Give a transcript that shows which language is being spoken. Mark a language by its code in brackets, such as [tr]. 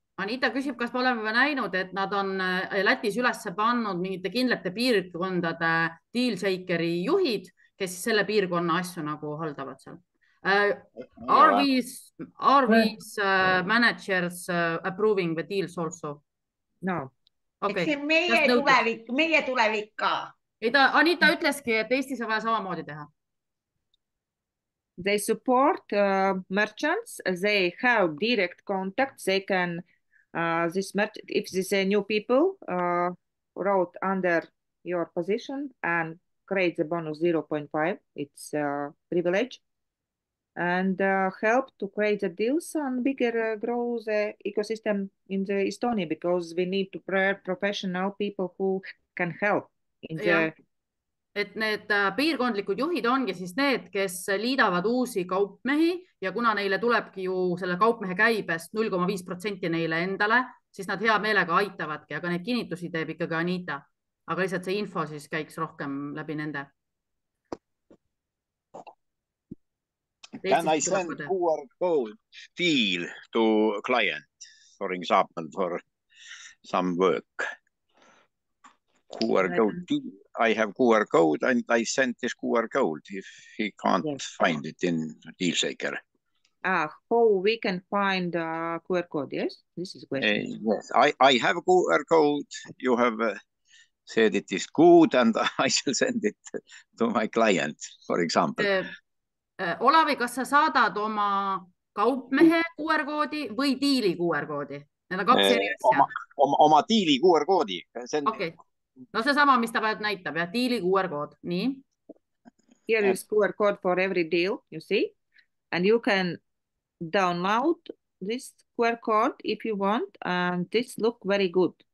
[et] Anita küsib, kas me oleme näinud, et nad on Lätis üles pannud mingite kindlate piirkondade DealShakeri juhid, kes selle piirkonna asju nagu haldavad seal. [en] Are these managers approving the deals also? No. Okay. [et] See meie tulevik ka. Anita ütleski, et Eestis on vaja samamoodi teha. [en] They support merchants. They have direct contact. They can, if this new people wrote under your position and create the bonus 0.5, it's a privilege, and help to create the deals and bigger grow the ecosystem in the Estonia, because we need to prepare professional people who can help in the. [et] Et need piirkondlikud juhid ongi siis need, kes liidavad uusi kaupmehi ja kuna neile tulebki ju selle kaupmehe käibest 0,5% neile endale, siis nad hea meelega aitavadki, aga need kinnitusi teeb ikkagi Anita. Aga lihtsalt see info siis käiks rohkem läbi nende. [en] Can I send QR code deal to client, for example, for some work? QR code deal. I have QR code and I send this QR code if he can't find it in DealShaker. How we can find QR code? Yes, this is a question. Yes, I have a QR code. You have said it is good and I shall send it to my client, for example. [et] Olavi, kas sa saadad oma kaupmehe QR koodi või diili QR koodi? Need on 2 eri asja. Oma diili QR koodi. [en] Okay. [et] No see sama, mis ta näitab ja diili QR-kood. Nii. [en] Here is QR code for every deal, you see? And you can download this QR code if you want, and this look very good.